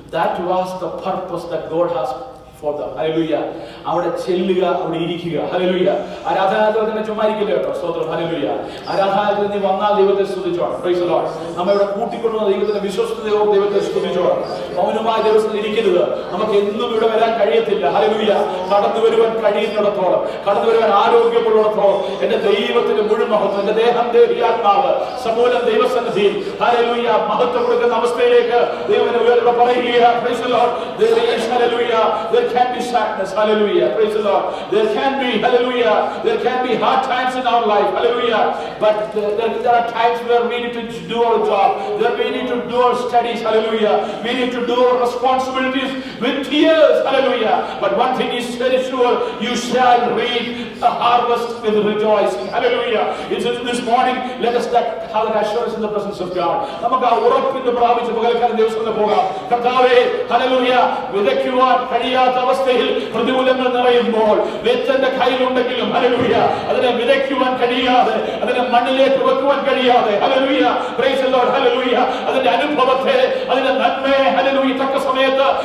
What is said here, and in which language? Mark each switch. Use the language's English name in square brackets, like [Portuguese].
[English] That was the purpose that God has for them. [Malayalam] Hallelujah. അവിടെ ചെല്ലുക, അവിടെ ഇരിക്കുക. Hallelujah. ആരാധനാലയത്തിൽ ചുമ്മാ ഇരിക്കില്ല കേട്ടോ. സ്തോത്രം. Hallelujah. ആരാധനാലയത്തിൽ നീ വന്നാൽ ദൈവത്തെ സ്തുതിച്ചോണം. [English] Praise the Lord. [Malayalam] നമ്മെ ഇവിടെ കൂട്ടിക്കൊണ്ടുവന്ന ദൈവത്തിന്റെ വിശ്വസ്തയോടെ ദൈവത്തെ സ്തുതിച്ചോണം. മൗനമായ ദിവസത്തിൽ ഇരിക്കരുത്. നമുക്ക് എന്നും ഇവിടെ വരാൻ കഴിയത്തില്ല. Hallelujah. കടന്നു വരുവാൻ കഴിയുന്നിടത്തോളം, കടന്നു വരുവാൻ ആരോഗ്യമുള്ളിടത്തോളം എന്റെ ദൈവത്തിന്റെ മുഴുവൻ മഹത്വം, എന്റെ ദേഹം ദേഹിയാത്മാവ് സമൂലം ദൈവസന്നിധിയിൽ Hallelujah മഹത്വം കൊടുക്കുന്ന അവസ്ഥയിലേക്ക് ദൈവത്തിന്റെ ഉയർന്ന പറയുക. [English] Praise the Lord. There is, hallelujah, there can be sadness. Hallelujah. Praise the Lord. There can be, hallelujah, there can be hard times in our life. Hallelujah. But there are times where we need to do our job, where we need to do our studies. Hallelujah. We need to do our responsibilities with tears. Hallelujah. But one thing is very sure, you shall reap the harvest with rejoicing. Hallelujah. It's this morning, let us have that assurance in the presence of God. [Malayalam] നമുക്ക് ആ ഉറപ്പിന് പ്രാപിച്ച് പകൽക്കാലം ദിവസങ്ങളിൽ പോകാം. കർത്താവേ, hallelujah, വിതയ്ക്കുവാൻ കഴിയാത്ത കഴിയാത്ത അവസ്ഥയിൽ പ്രതികൂലങ്ങൾ നിറയുമ്പോൾ വിത്തിന്റെ കയ്യിലുണ്ടെങ്കിലും ഹല്ലേലൂയ അതിനെ വിതയ്ക്കുവാൻ കഴിയാതെ, അതിനെ മണ്ണിലേക്ക് വെക്കുവാൻ കഴിയാതെ, hallelujah [English] praise the Lord, [Malayalam] hallelujah അതിന്റെ അനുഭവത്തെ, അതിന്റെ നന്മയെ ഹല്ലേലൂയ തക്ക സമയത്ത്